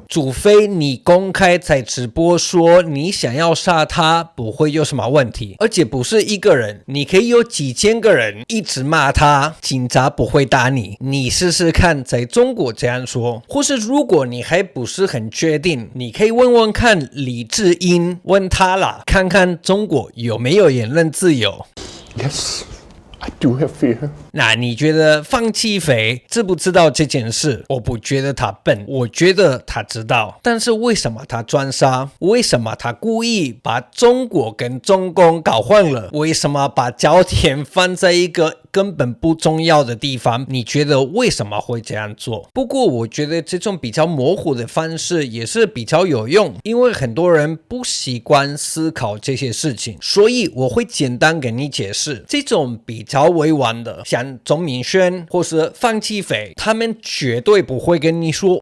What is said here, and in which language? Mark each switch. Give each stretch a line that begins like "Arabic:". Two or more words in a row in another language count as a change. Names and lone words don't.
Chinese: 除非你公開在直播說你想要殺他，不會有什麼問題，而且不是一個人，你可以有幾千個人一直罵他，警察不會打你。你試試看在中國這樣說，或是如果你還不是很確定，你可以問問看李智英，問他啦，看看中國有沒有言論自由。
English: Yes, I do have fear.
Chinese: 那你覺得方啟斐知不知道這件事？我不覺得他笨，我覺得他知道。但是為什麼他裝傻？為什麼他故意把中國跟中共搞混了？為什麼把焦點放在一個根本不重要的地方？你覺得為什麼會這樣做？不過我覺得這種比較模糊的方式也是比較有用，因為很多人不習慣思考這些事情，所以我會簡單給你解釋。這種比較委婉的，像鍾明軒或是方啟斐，他們絕對不會跟你說